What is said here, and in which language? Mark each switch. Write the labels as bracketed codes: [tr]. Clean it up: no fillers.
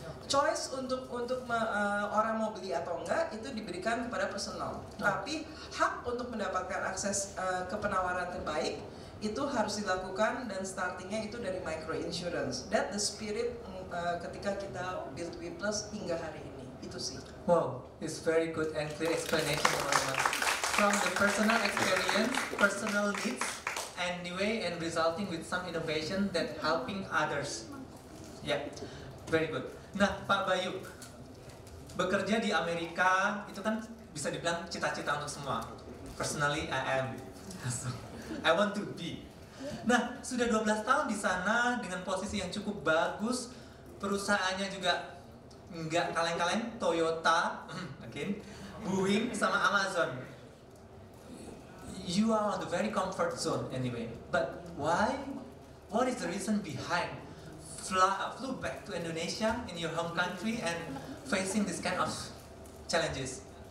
[id] Choice untuk orang mau beli atau enggak itu diberikan kepada personal, tapi hak untuk mendapatkan akses ke penawaran terbaik itu harus dilakukan, dan startingnya itu dari micro insurance. [en] That the spirit [id] ketika kita build WePlus hingga hari ini, itu sih. [en] Wow, it's very good and clear explanation, teman-teman. From the personal experience, personal needs, and the way and resulting with some innovation that helping others. Yeah, very good. [id] Nah, Pak Bayu, bekerja di Amerika itu kan bisa dibilang cita-cita untuk semua. [en] Personally, I want to be. [id] Nah, sudah 12 tahun di sana dengan posisi yang cukup bagus, perusahaannya juga nggak kaleng-kaleng, Toyota, Boeing sama Amazon. [en] You are on the very comfort zone anyway. But why? What is the reason behind flew back to Indonesia in your home country and facing this kind of challenges?